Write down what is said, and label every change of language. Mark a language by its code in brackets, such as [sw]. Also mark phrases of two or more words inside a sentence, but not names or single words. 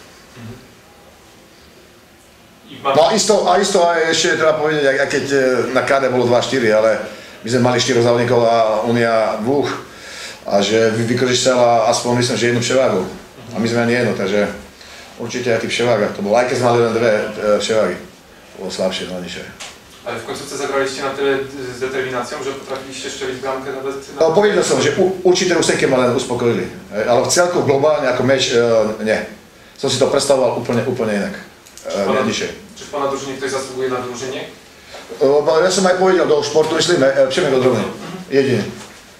[sk] No a isto aj ešte treba povedať, aj keď na KD bolo 2-4, ale my sme mali 4 závodníkov a Unia 2 a že vykořistila aspoň myslím, že jednu převáhu a my sme ani jednu, takže určite aj tých převágach to bolo, aj keď sme mali len 2 převáhy, bolo slabšie, no nižšie. [pl] Ale w końcówce zagraliście na tyle z determinacją, że potrafiliście strzelić bramkę nawet... [sk] No povedal som, že určité úseky ma len uspokojili, ale v celku globálne ako meč nie. Som si to predstavoval úplne inak, nižšie. [pl] Czy w Pana drużynie ktoś zasługuje na wyróżnienie? [sk] Ja som aj povedal do športu, myslím, Přemek Odrovný, jediný.